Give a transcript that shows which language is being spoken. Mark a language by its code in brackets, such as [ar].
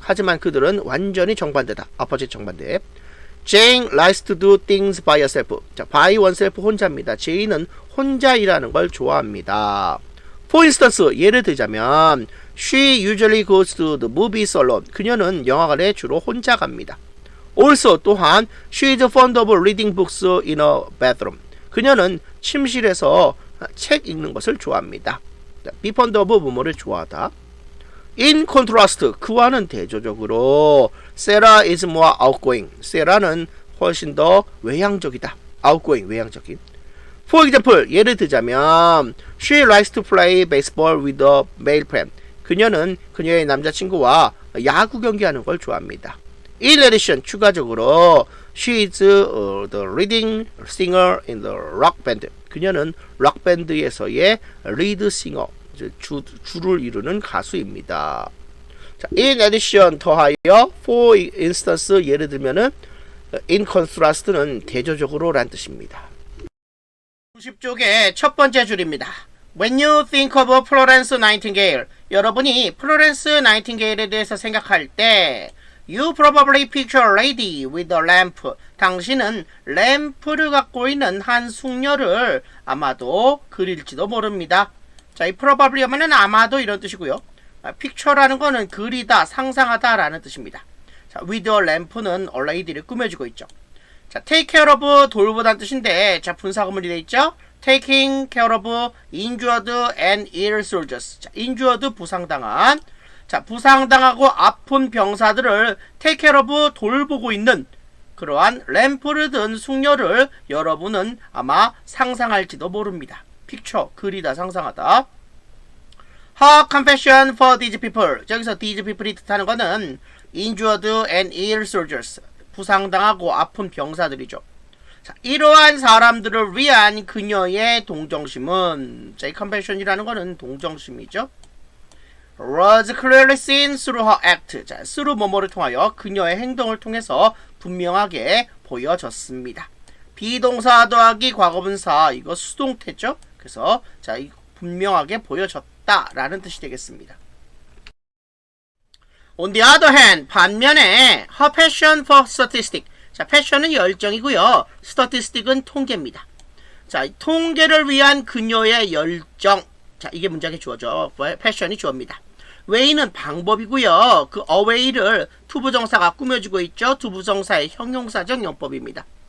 [ko] 하지만 그들은 완전히 정반대다. opposite 정반대. [en] Jane likes to do things by herself. [ko] 자, [en] by oneself [ko] 혼자입니다. 제인은 혼자 일하는 걸 좋아합니다. [en] For instance, [ko] 예를 들자면 [en] She usually goes to the movies alone. [ko] 그녀는 영화관에 주로 혼자 갑니다. [en] Also, [ko] 또한 [en] She is fond of reading books in her bedroom. [ko] 그녀는 침실에서 책 읽는 것을 좋아합니다. [en] Be fond of [ko] 뭐뭐를 좋아하다. [en] In contrast, [ko] 그와는 대조적으로 [en] Sarah is more outgoing. [ko] Sarah는 훨씬 더 외향적이다. outgoing, 외향적인. [en] For example, [ko] 예를 들자면 [en] She likes to play baseball with a male friend. [ko] 그녀는 그녀의 남자친구와 야구 경기하는 걸 좋아합니다. [en] In addition, [ko] 추가적으로 [en] She is the leading singer in the rock band. [ko] 그녀는 록 밴드에서의 리드 싱어, 주를 이루는 가수입니다. 자, [en] in addition, [ko] 더하여, [en] for instance, [ko] 예를 들면은 [en] in contrast [ko] 는 대조적으로 란 뜻입니다. 90쪽의 첫 번째 줄입니다. [en] When you think of Florence Nightingale, [ko] 여러분이 플로렌스 나이팅게일에 대해서 생각할 때 [en] You probably picture a lady with a lamp. [ko] 당신은 램프를 갖고 있는 한 숙녀를 아마도 그릴지도 모릅니다. 자, 이 probably 하면은 아마도 이런 뜻이고요. picture라는 거는 그리다, 상상하다 라는 뜻입니다. 자, with a lamp는 a lady를 꾸며주고 있죠. 자, [en] take care of [ko] 돌보다는 뜻인데, 자, 분사구문이 되어 있죠. [en] taking care of injured and ill soldiers. [ko] 자, injured 부상당한. 자, 부상당하고 아픈 병사들을 [en] take care of [ko] 돌보고 있는 그러한 램프를 든 숙녀를 여러분은 아마 상상할지도 모릅니다. picture, 그리다, 상상하다. [en] Her compassion for these people. [ko] 여기서 [en] these people이 [ko] 뜻하는 것은 [en] injured and ill soldiers. [ko] 부상당하고 아픈 병사들이죠. 자, 이러한 사람들을 위한 그녀의 동정심은, 자, 이 compassion이라는 것은 동정심이죠. [en] was clearly seen through her act. [ko] 자, through 뭐뭐를 통하여 그녀의 행동을 통해서 분명하게 보여졌습니다. 비동사 더하기 과거분사, 이거 수동태죠. 그래서 자, 이 분명하게 보여졌다라는 뜻이 되겠습니다. [en] On the other hand, [ko] 반면에 [en] her passion for statistics. [ko] 자, 패션은 열정이고요. statistic은 통계입니다. 자, 통계를 위한 그녀의 열정. 자, 이게 문장의 주어죠. 패션이 주어입니다. way는 방법이고요. 그 away를 투부정사가 꾸며주고 있죠. 투부정사의 형용사적 용법입니다.